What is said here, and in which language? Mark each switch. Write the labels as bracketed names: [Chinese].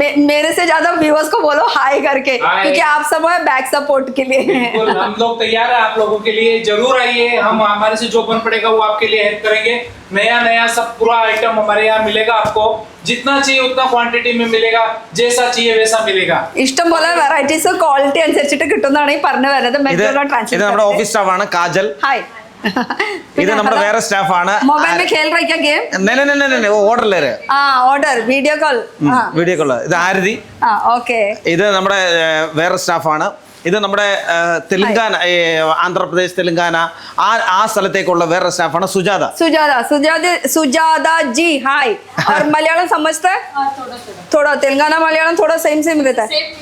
[Hindi] मेरे से ज्यादा व्यूअर्स को बोलो हाई करके, क्योंकि आप सब है बैक सपोर्ट के लिए. हम लोग तैयार है आप लोगों के लिए. जरूर आइए, हम हमारे से जो बन पड़ेगा वो आपके लिए हेल्प करेंगे. नया सब पूरा आइटम हमारे यहाँ मिलेगा. आपको जितना चाहिए उतना क्वांटिटी में मिलेगा. जैसा चाहिए वैसा मिलेगा. [Malayalam] ഇഷ്ടം പോലെ വെറൈറ്റീസ് ക്വാളിറ്റി അനുസരിച്ചിട്ട് കിട്ടുന്നതാണ് ഈ പറഞ്ഞു വരുന്നത്. ഇത് നമ്മുടെ ഓഫീസ് സ്റ്റാഫാണ് കാജൽ. ഹായ്. ഇത് നമ്മുടെ വേറെ സ്റ്റാഫാണ്. [Hindi] मोबाइल में खेल रहा क्या game? [Malayalam] Order order video call. ഇത് ആരതി. ഓക്കെ. ഇത് നമ്മുടെ വേറെ സ്റ്റാഫാണ്. ഇത് നമ്മുടെ തെലുങ്കാന, ആന്ധ്രാപ്രദേശ്, തെലുങ്കാന ആ സ്ഥലത്തേക്കുള്ള വേറെ സ്റ്റാഫാണ് സുജാത ജി. [Hindi] हाय. और मलयालम समझते हैं? थोड़ा तेलंगाना मलयालम थोड़ा सेम रहता है.